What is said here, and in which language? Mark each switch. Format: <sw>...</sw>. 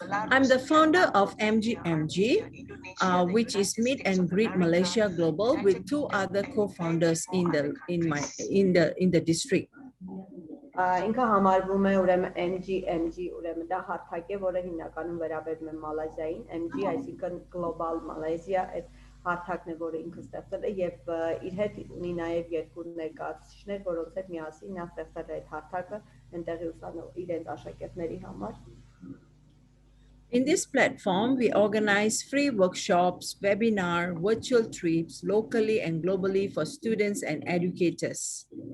<en>I'm the founder of MGMG, which is Meet and Greet Malaysia Global, with two other co-founders in the district.</en> <hy>Ինքը համարվում է ուրեմն MGMG, ուրեմն դա հարթակ է, որը հիմնականում վերաբերում է Մալազիային, MG, այսինքն Global Malaysia, այդ հարթակն է, որը ինքը ստեղծել է եւ իր հետ ունի նաեւ երկու ներկայացուցիչներ, որոնց հետ միասին նա ստեղծել է այդ հարթակը այնտեղի ուսանող իրենց աշակերտների համար։</hy> <en>In this platform, we organize free workshops, webinar, virtual trips, locally and globally for students and educators.</en>